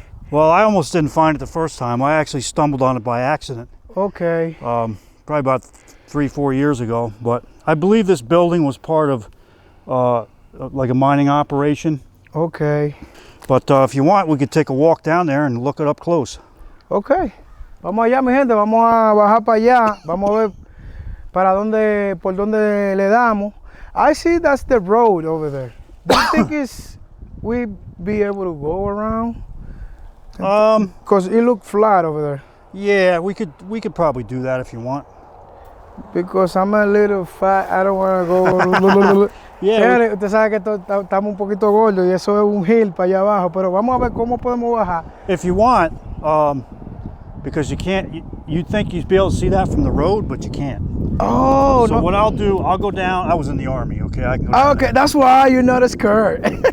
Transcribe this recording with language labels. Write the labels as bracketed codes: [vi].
[en] Well, I almost didn't find it the first time. I actually stumbled on it by accident. Okay. Probably about 3-4 years ago. But I believe this building was part of like a mining operation. Okay. But if you want, we could take a walk down there and look it up close. [es] Okay. Vamos allá, mi gente. Vamos a bajar para allá. Vamos a ver por dónde le damos. [en] I see that's the road over there. Do you think we be able to go around? Because it looked flat over there. Yeah, we could probably do that if you want. Because I'm a little fat, I don't want to go. Yeah. [es] Usted sabe que estamos un poquito gordos y eso es un hill para allá abajo, pero vamos a ver cómo podemos bajar. [en] If you want, because you can't, you'd think you'd be able to see that from the road, but you can't. Oh, so no. what I'll do, I'll go down. I was in the Army, okay? I can go down Okay, there. that's why you're not scared.